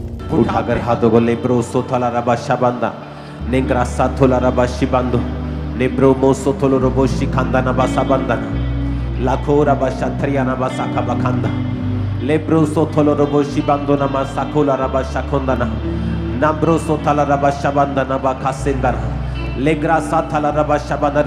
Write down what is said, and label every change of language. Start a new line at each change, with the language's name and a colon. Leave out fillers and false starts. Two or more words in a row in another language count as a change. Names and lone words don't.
Hindi: उठाकर हाथों को लेब्रो सोथला रबा शाबांदा नेंग्रा साथोला रबा शिबांदो नेब्रो मोसोथोलो रबो शिखांदा नबा साबांदा लाखो रबा शाथरिया नबा साखा बखांदा लेब्रो सोथोलो रबो शिबांदो नमा साखोला रबा शाखोंदा नब्रो सोथला रबा शाबांदा नबा खासेंदा लेग्रा साथला रबा शाबांदा.